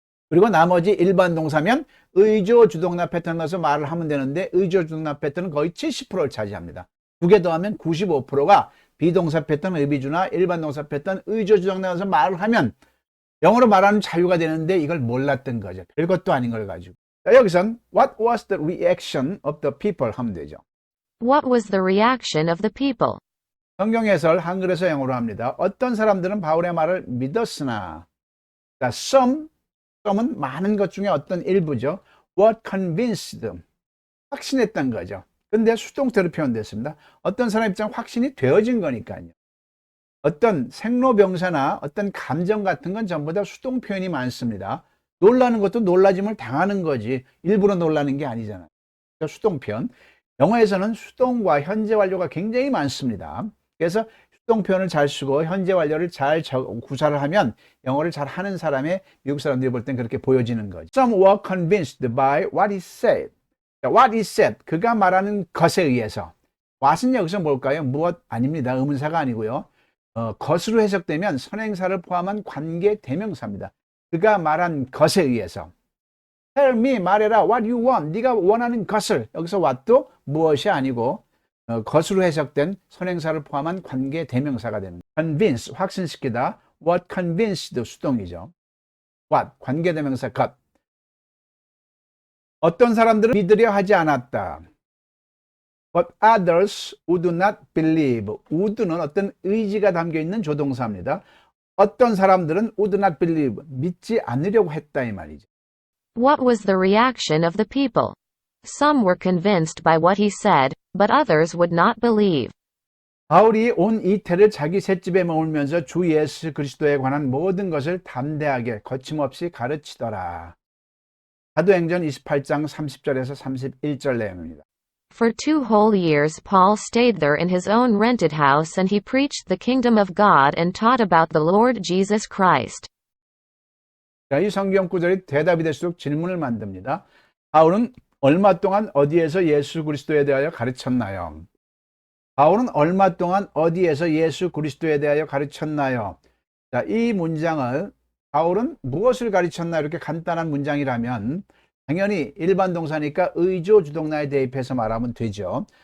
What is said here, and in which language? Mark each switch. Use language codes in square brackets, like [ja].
[ko] 그리고 나머지 일반 동사면 의조 주동사 패턴을 넣어서 말을 하면 되는데 의조 주동사 패턴은 거의 70%를 차지합니다. 두 개 더하면 95%가 비동사 패턴, 의비준화, 일반 동사 패턴, 의조 주동사 넣어서 말을 하면 영어로 말하는 자유가 되는데 이걸 몰랐던 거죠. 별것도 아닌 걸 가지고. 자, 여기선 [en] What was the reaction of the people [ko] 하면 되죠. [en] What was the reaction of the people? [ko] 성경 해설 한글에서 영어로 합니다. 어떤 사람들은 바울의 말을 믿었으나 자, some은 많은 것 중에 어떤 일부죠. [en] What convinced them. [ko] 확신했던 거죠. 근데 수동태로 표현됐습니다. 어떤 사람 입장 확신이 되어진 거니까요. 어떤 생로병사나 어떤 감정 같은 건 전부 다 수동 표현이 많습니다. 놀라는 것도 놀라짐을 당하는 거지 일부러 놀라는 게 아니잖아요. 그러니까 수동 표현. 영어에서는 수동과 현재 완료가 굉장히 많습니다. 그래서 수동 표현을 잘 쓰고 현재 완료를 잘 구사를 하면 영어를 잘 하는 사람의 미국 사람들이 볼 땐 그렇게 보여지는 거죠. [en] Some were convinced by what he said. What he said, [ko] 그가 말하는 것에 의해서. what은 여기서 뭘까요? 무엇 아닙니다. 의문사가 아니고요. 것으로 해석되면 선행사를 포함한 관계 대명사입니다. 그가 말한 것에 의해서. [en] Tell me, [ko] 말해라. [en] What you want. [ko] 네가 원하는 것을. 여기서 what도 무엇이 아니고 것으로 해석된 선행사를 포함한 관계 대명사가 됩니다. Convince, 확신시키다. [en] What convinced, [ko] 수동이죠. What, 관계 대명사 것. 어떤 사람들은 믿으려 하지 않았다. [en] But others would not believe. [ko] would는 어떤 의지가 담겨있는 조동사입니다. 어떤 사람들은 [en] would not believe, [ko] 믿지 않으려고 했다 이 말이죠. [en] What was the reaction of the people? Some were convinced by what he said, but others would not believe. [ko] 바울이 온 이태를 자기 셋집에 머물면서 주 예수 그리스도에 관한 모든 것을 담대하게 거침없이 가르치더라. 사도행전 28장 30절에서 31절 내용입니다. [en] For 2 whole years Paul stayed there in his own rented house and he preached the kingdom of God and taught about the Lord Jesus Christ. [ko] 자, 이 성경 구절이 대답이 될수록 질문을 만듭니다. 바울은 얼마 동안 어디에서 예수 그리스도에 대하여 가르쳤나요? 바울은 얼마 동안 어디에서 예수 그리스도에 대하여 가르쳤나요? 자, 이 문장을 바울은 무엇을 가르쳤나 이렇게 간단한 문장이라면 당연히 일반 동사니까 의조 주동사에 대입해서 말하면 되죠.